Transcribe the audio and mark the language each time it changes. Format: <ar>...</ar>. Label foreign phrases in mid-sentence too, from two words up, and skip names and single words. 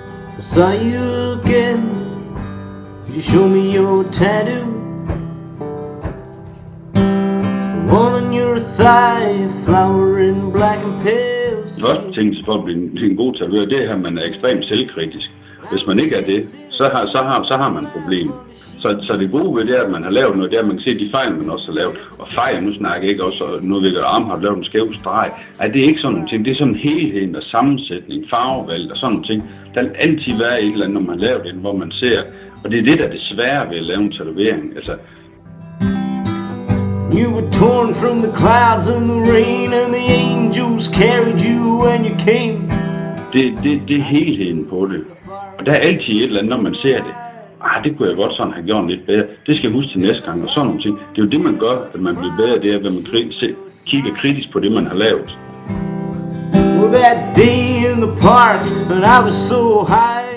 <en>I saw you again. You show me your tattoo. The one on your thigh, flower in black and pale.</en> <da>Første ting for at blive en god tatovør, det er, at man er ekstremt selvkritisk. Hvis man ikke er det, så har man et problem. Så det gode ved det er, at man har lavet noget, det er, at man kan se de fejl, man også har lavet. Og fejl, nu snakker jeg ikke også, nu ved jeg, at arm har lavet en skæv streg. Det er ikke sådan nogle ting, det er sådan helheden og sammensætning, farvevalg og sådan nogle ting. Der vil altid være et eller andet, når man laver det, hvor man ser. Og det er det, der er det svære ved at lave en tatovering. Altså,</da> <en>you were torn from the clouds and the rain, and the angels carried you when you came.</en> <da>Det er helheden på det. Og der er altid et eller andet, når man ser det. Det kunne jeg godt sådan have gjort lidt bedre. Det skal jeg huske til næste gang og sådan nogle ting. Det er jo det, man gør, at man bliver bedre, det er, at man kigger kritisk på det, man har lavet.</da> <en>Well, that day in the park, and I was so high.</en>